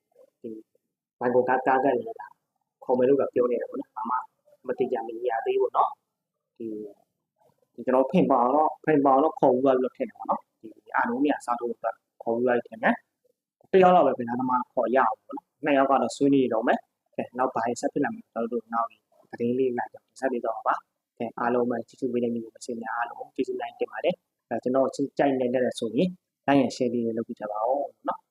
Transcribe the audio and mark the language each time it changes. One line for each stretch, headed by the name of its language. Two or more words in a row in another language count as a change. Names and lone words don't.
Burmese: ဒီဘိုင်ကိုကားကလည်းဒါခေါ်မယ်လို့ကပြောနေတယ်ပေါ့နော်ဘာမှမတိကျမရသေးဘူးနော်ဒီကျွန်တော်ဖိန်ပေါအောင်တော့ခေါ်ပြီးတော့ထင်တယ်ပေါ့နော်ဒီအာနိုးမြစားတော့ခေါ်ပြီးလိုက်ထင်တယ်တယောက်လောက်ပဲကစားသမားခေါ်ရအောင်ပေါ့နော်နှစ်ယောက်ကတော့ဆွေးနွေးတော့မယ်ကဲနောက်ဘာဆက်ဖြစ်လာမလဲကျွန်တော်တို့နောက်သတင်းလေးလိုက်တော့ဆက်ပြီးတော့ပါကဲအားလုံးပဲချစ်ချစ်ပေးတဲ့ညီကိုမစင်များအားလုံးကျေးဇူးလိုက်တင်ပါတယ်ကျွန်တော်ကြိုက်နေတဲ့ဆိုရင်
English: like and share
Burmese: လေးလုပ်ပြကြပါဦးเนาะ